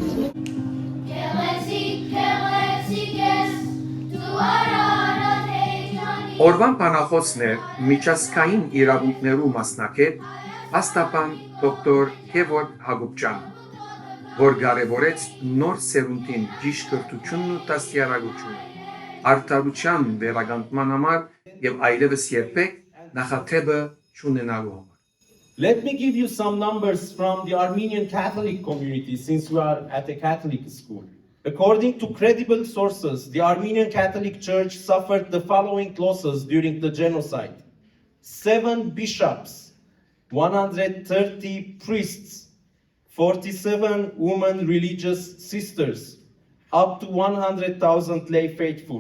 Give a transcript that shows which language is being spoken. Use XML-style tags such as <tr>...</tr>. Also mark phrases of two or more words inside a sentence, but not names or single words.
<hy>Օրվան բանախոսն էր միջազգային իրավունքներու մասնակետ հաստապան դոկտոր Գևորգ Հակոբյանը, որ կարևորեց նոր սերունդին ճիշտ-կրթությունն ու դաստիարակությունը, արդարության վերականգնման համար եւ այլևս երբեք նախաթեպը չունենալու համար։</hy> <en>Let me give you some numbers from the Armenian Catholic community since we are at a Catholic school. According to credible sources, the Armenian Catholic Church suffered the following losses during the genocide: 7 bishops, 130 priests, 47 women religious sisters, up to 100,000 lay faithful.</en>